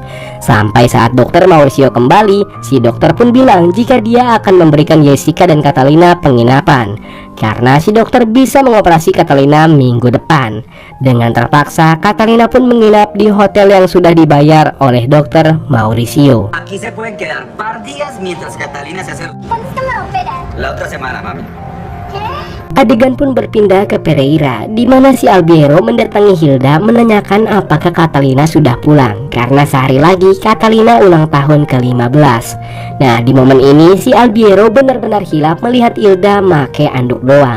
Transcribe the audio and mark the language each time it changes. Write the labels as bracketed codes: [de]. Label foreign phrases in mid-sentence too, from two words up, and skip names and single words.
[id] Sampai saat dokter Mauricio kembali, si dokter pun bilang jika dia akan memberikan Jessica dan Catalina penginapan, karena si dokter bisa mengoperasi Catalina minggu depan. Dengan terpaksa, Catalina pun menginap di hotel yang sudah dibayar oleh dokter Mauricio. [es] Aquí se pueden quedar par días mientras Catalina se hace ¿Cuándo es que me operan? la otra semana, mami. [id] Adegan pun berpindah ke Pereira, di mana si Albiero mendatangi Hilda menanyakan apakah Catalina sudah pulang, karena sehari lagi Catalina ulang tahun ke-15. Nah, di momen ini si Albiero benar-benar hilaf melihat Hilda make anduk doang.